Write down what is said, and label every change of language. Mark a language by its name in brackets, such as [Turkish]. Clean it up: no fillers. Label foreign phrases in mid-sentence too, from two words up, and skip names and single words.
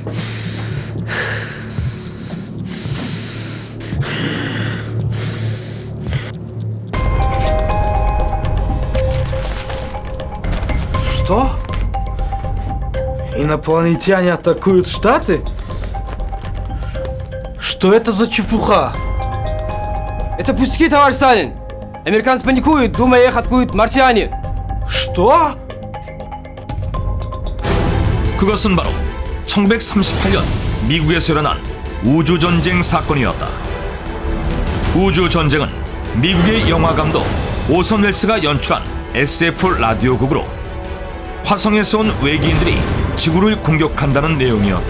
[Russian] Что? Инопланетяне атакуют Штаты? Что это за чепуха? Это пустяки, товарищ Сталин! Американцы паникуют, думая, их атакуют марсиане. Что? [Korean] 그것은 바로 1938년 미국에서 일어난 우주전쟁 사건이었다. 우주전쟁은 미국의 영화감독 오선 웰스가 연출한 SF 라디오극으로 화성에서 온 외계인들이 지구를 공격한다는 내용이었다.